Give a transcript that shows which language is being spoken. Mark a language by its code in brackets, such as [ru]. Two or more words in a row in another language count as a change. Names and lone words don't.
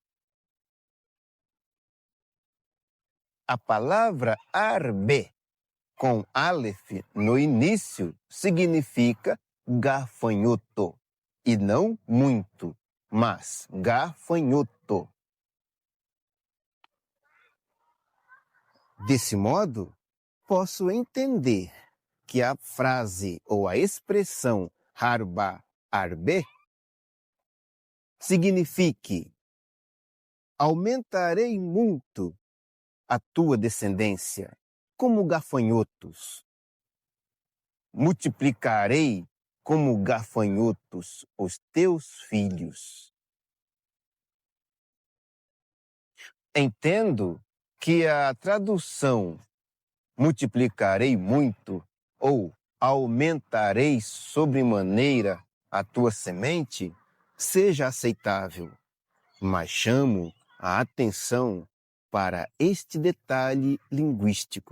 [pt] A palavra arbe com aleph no início significa gafanhoto, e não muito, mas gafanhoto. Desse modo, posso entender que a frase ou a expressão [he] harba arbe [pt] signifique aumentarei muito a tua descendência como gafanhotos. Multiplicarei como gafanhotos os teus filhos. Entendo que a tradução multiplicarei muito ou aumentarei sobremaneira a tua semente seja aceitável, mas chamo a atenção para este detalhe linguístico.